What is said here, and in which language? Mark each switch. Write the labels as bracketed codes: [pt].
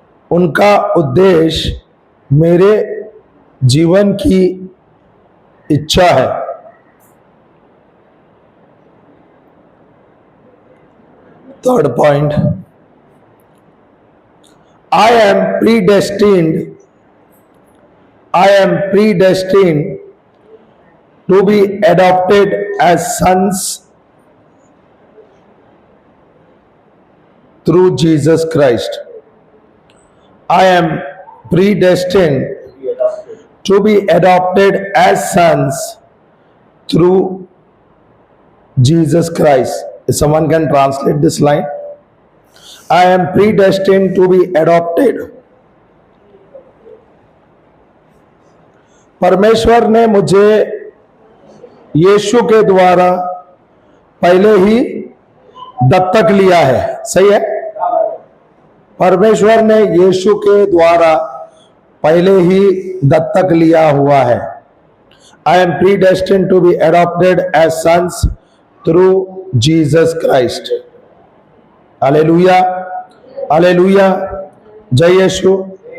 [hi] उनका उद्देश्य मेरे जीवन की इच्छा है। [en] Third point, I am predestined I am predestined to be adopted as sons through Jesus Christ. I am predestined to be adopted as sons through Jesus Christ. If someone can translate this line. I am predestined to be adopted. [hi] परमेश्वर ने मुझे यीशु के द्वारा पहले ही दत्तक लिया है। सही है? परमेश्वर ने यीशु के द्वारा पहले ही दत्तक लिया हुआ है। [en] I am predestined to be adopted as sons through Jesus Christ. [hi] Hallelujah, hallelujah, जय यीशु।